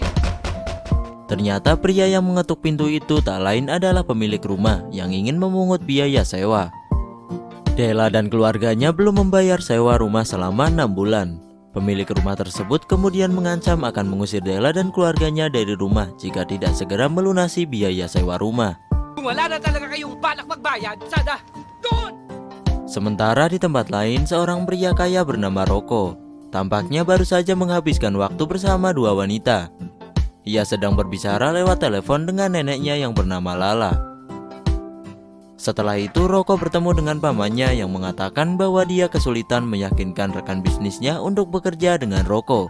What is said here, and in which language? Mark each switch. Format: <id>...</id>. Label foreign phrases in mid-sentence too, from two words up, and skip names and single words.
<id>Ternyata pria yang mengetuk pintu itu tak lain adalah pemilik rumah yang ingin memungut biaya sewa. Della dan keluarganya belum membayar sewa rumah selama 6 bulan. Pemilik rumah tersebut kemudian mengancam akan mengusir Della dan keluarganya dari rumah jika tidak segera melunasi biaya sewa rumah.</id> <tl>Kung wala na talaga kayong balak magbayad, sada, doon!</tl> <id>Sementara di tempat lain, seorang pria kaya bernama Rocco tampaknya baru saja menghabiskan waktu bersama dua wanita. Ia sedang berbicara lewat telepon dengan neneknya yang bernama Lala. Setelah itu, Rocco bertemu dengan pamannya yang mengatakan bahwa dia kesulitan meyakinkan rekan bisnisnya untuk bekerja dengan Rocco.</id>